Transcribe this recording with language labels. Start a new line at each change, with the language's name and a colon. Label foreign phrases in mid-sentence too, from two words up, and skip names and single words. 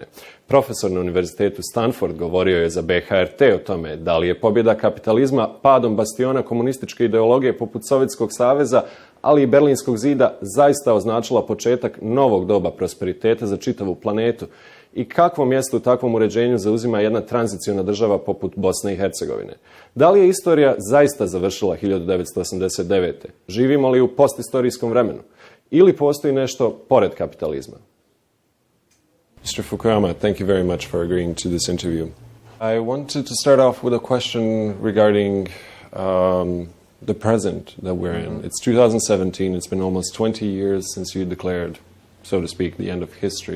Bosnian: Profesor na Univerzitetu Stanford govorio je za BHRT o tome da li je pobjeda kapitalizma padom bastiona komunističke ideologije poput Sovjetskog saveza, ali i Berlinskog zida zaista označila početak novog doba prosperiteta za čitavu planetu. I kakvo mjesto u takvom uređenju zauzima jedna tranziciona država poput Bosne i Hercegovine? Da li je istorija zaista završila 1989. Živimo li u postistorijskom vremenu? Ili postoji nešto pored kapitalizma?
English: Mr. Fukuyama, thank you very much for agreeing to this interview. I wanted to start off with a question regarding the present that we're in. It's 2017. It's been almost 20 years since you declared, so to speak, the end of history.